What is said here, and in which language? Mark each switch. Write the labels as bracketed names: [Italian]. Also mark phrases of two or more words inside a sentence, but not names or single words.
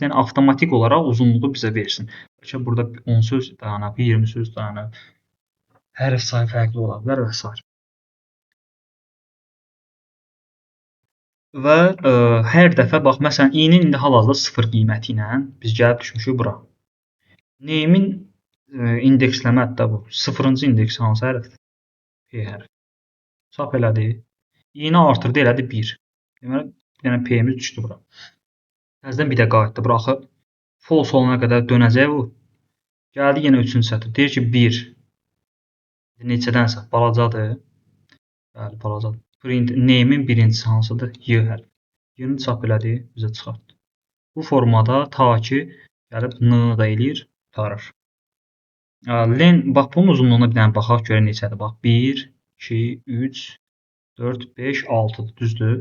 [Azerbaijani] Yəni avtomatik olaraq uzunluğu bizə versin. Bəlkə burada 10 söz dayanıb, 20 söz dayanıb. Hərf sayı fərqli ola bilər və s. Və hər dəfə bax, məsələn, i-nin indi hal-hazırda 0 qiyməti ilə biz gəlib düşmüşük bura. Name-in indeksləmədir də bu. 0-cı indeks hansı hərfdir? P hərfi. Çap elədi. I-ni artırdı, elədi 1. Deməli, yəni P-miz düşdü bura. Təzədən bir də qayıtdı. Bura axı false olana qədər dönəcək bu. Gəldi yenə 3-cü sətr. Deyir ki 1. Neçədənsə balacadır. Bəli, balacadır. [English] Print name- [Azerbaijani] in birincisi hansıdır? Y hərfi. Y-ni çap elədi, bizə çıxartdı. Bu formada ta ki gəlib n-ni da eləyir, qurtarır. Len, bax bunun uzunluğuna bir dənə baxaq, görə neçədir. Bax 1, 2, 3, 4, 5, 6-dır, düzdür?